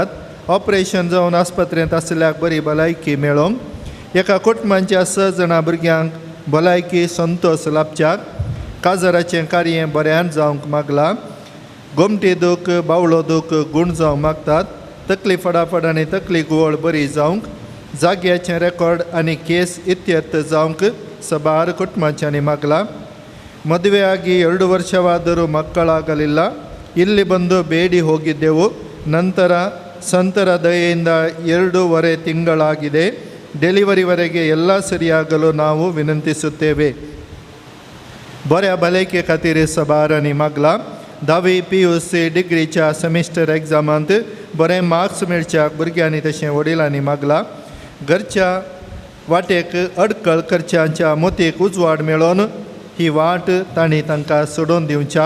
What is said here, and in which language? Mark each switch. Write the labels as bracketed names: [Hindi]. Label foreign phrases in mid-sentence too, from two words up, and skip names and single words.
[Konkani] ऑपरेशन जावन आस्पत्रेंत आसल्याक बरी भलायकी मेळोवंक, एका कुटुंबांच्या 6 जाणां भुरग्यांक भलायकी संतोश लाभच्याक, काजाराचें कार्य बऱ्यान जावंक मागला. गोमटी दूख बावळो दूख गूण जावंक मागतात. तकली फडाफड आनी तकली गुवळ बरी जावंक, जाग्याचें रेकॉर्ड आनी केस इत्यर्थ जावंक सबार कुटुंबांच्यांनी मागला. [Kannada] ಮದುವೆ ಆಗಿ 2 ವರ್ಷವಾದರೂ ಮಕ್ಕಳಾಗಲಿಲ್ಲ. ಇಲ್ಲಿ ಬಂದು ಬೇಡಿ ಹೋಗಿದ್ದೆವು. ನಂತರ ಸಂತರ ದಯೆಯಿಂದ 2.5 ತಿಂಗಳಾಗಿದೆ. ಡೆಲಿವರಿವರೆಗೆ ಎಲ್ಲ ಸರಿಯಾಗಲು ನಾವು ವಿನಂತಿಸುತ್ತೇವೆ. [Konkani] बऱ्या भलायके खातीर सबारांनी मागला. 10वी PUC डिग्रीच्या सेमिस्टर एग्जामांत बरें मार्क्स मेळच्याक भुरग्यांनी तशें वडिलांनी मागला. घरच्या वाटेक अडकळ करच्यांच्या मोतीक उजवाड मेळोवन ही वाट तांणी तांकां सोडून दिवच्याक.